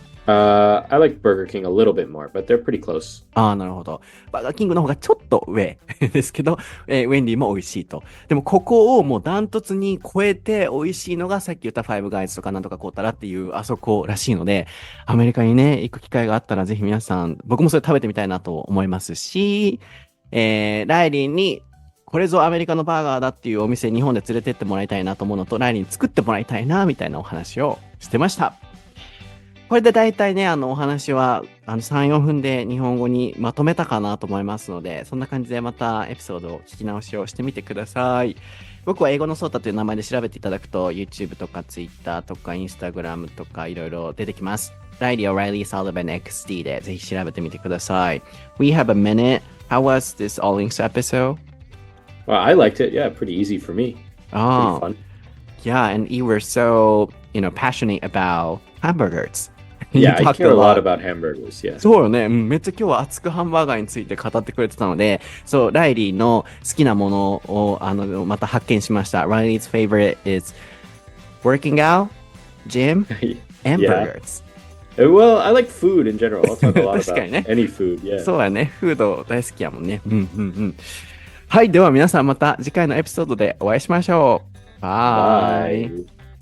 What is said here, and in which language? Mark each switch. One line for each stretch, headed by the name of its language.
English: I like Burger King a little bit more, but they're pretty close.
Japanese: なるほど。バーガーキングの方がちょっと上ですけど、ウェンディも美味しいと。でもここをもうダントツに超えて美味しいのがさっき言ったファイブガイズとかなんとかこうたらっていうあそこらしいので、アメリカにね、行く機会があったらぜひ皆さん、僕もそれ食べてみたいなと思いますし、ライリーにこれぞアメリカのバーガーだっていうお店日本で連れてってもらいたいなと思うのと、ライリーに作ってもらいたいなみたいなお話をしてました。これで大体ね、お話は、3、4分で日本語にまとめたかなと思いますので、そんな感じでまたエピソードを聞き直しをしてみてください。僕は英語のソータという名前で調べていただくと、YouTube とか Twitter とか Instagram とかいろいろ出てきます。 Reilly O'Reilly Sullivan XD でぜひ調べてみてください。
English: We have a minute. How was this All Links episode? Well, I liked it. Yeah, pretty easy for me. Pretty fun. Yeah, and you were so, passionate about hamburgers.Yeah, I care a lot about hamburgers, yeah.
Japanese: そうよね。めっちゃ今日は熱くハンバーガーについて語ってくれてたので、そう、ライリーの好きなものを、また発見しました。
English: Riley's favorite is working out, gym, and burgers. Well, I like food in general. I'll talk a lot
Japanese: 確かにね。
English: about any food, yeah.
Japanese: そうやね。フード大好きやもんね。はい。では皆さんまた次回のエピソードでお会いしましょう。バイ。